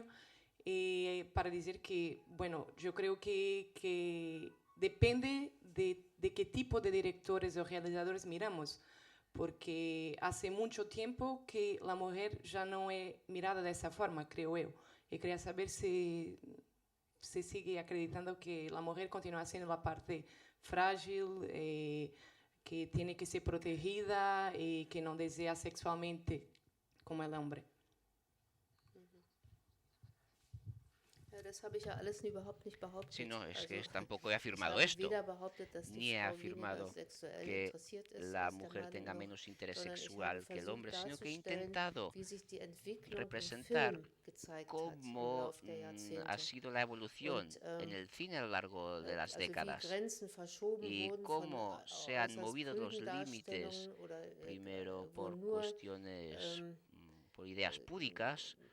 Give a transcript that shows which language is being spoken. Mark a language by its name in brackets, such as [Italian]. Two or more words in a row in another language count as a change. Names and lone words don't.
[Spanish] Y para decir que, bueno, yo creo que depende de qué tipo de directores o realizadores miramos, porque hace mucho tiempo que la mujer ya no es mirada de esa forma, creo yo. Y quería saber si se sigue acreditando que la mujer continúa siendo la parte frágil, que tiene que ser protegida y que no desea sexualmente como el hombre. [German] Das habe ich ja alles überhaupt nicht behauptet. [Spanish] Sí, no, es que tampoco he afirmado esto, ni he afirmado que la mujer tenga menos interés sexual que el hombre, sino que he intentado representar cómo ha sido la evolución en el cine a lo largo de las décadas y cómo se han movido los límites, primero por cuestiones, por ideas púdicas,